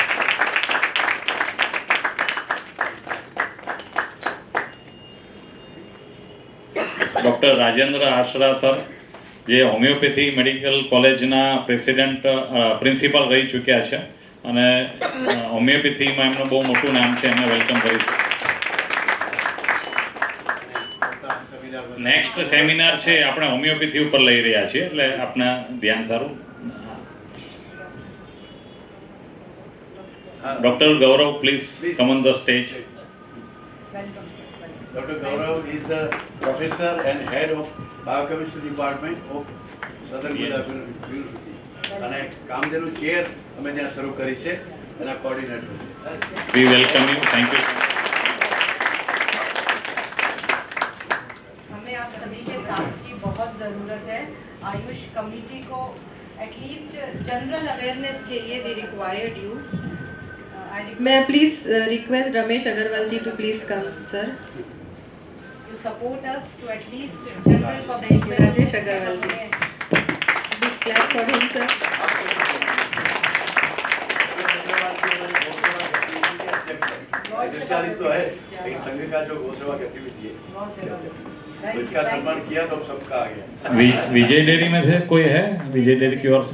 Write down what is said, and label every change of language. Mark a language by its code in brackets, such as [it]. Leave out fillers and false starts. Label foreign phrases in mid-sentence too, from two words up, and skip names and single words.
[gu] ડૉક્ટર રાજેન્દ્ર આશરા સર, જે હોમિયોપેથી મેડિકલ કોલેજના પ્રિન્સિપાલ રહી ચૂક્યા છે, અને હોમિયોપેથીમાં એમનું બહુ મોટું નામ છે, એમને વેલકમ કરીશું. [en] Next seminar [gu] છે આપણે હોમિયોપેથી ઉપર લઈ રહ્યા છીએ, એટલે આપના ધ્યાન સારું. [en] Doctor Gaurav please come on the stage. Dr. Gaurav is the professor and head of biochemistry department of Southern Gujarat University. [gu] અને કામધેનુ ચેર અમે ત્યાં શરૂ કરી છે, એના કોર્ડિનેટર છે. [en] We welcome you. Thank you. [hi] हमें आप सभी के साथ की बहुत ज़रूरत है. आयुष कमेटी को [en] at least general awareness [hi] के लिए [en] we required you. May I please request Ramesh Agarwal ji to please come, sir. You support us to at least general public. Rajesh Agarwal ji. Big clap for him, sir. [hi] तो है, लेकिन संघ का जो गौ सेवा गतिविधि है, तो इसका सम्मान किया तो सबका आ गया. विजय डेयरी में थे कोई है? विजय डेयरी की ओर से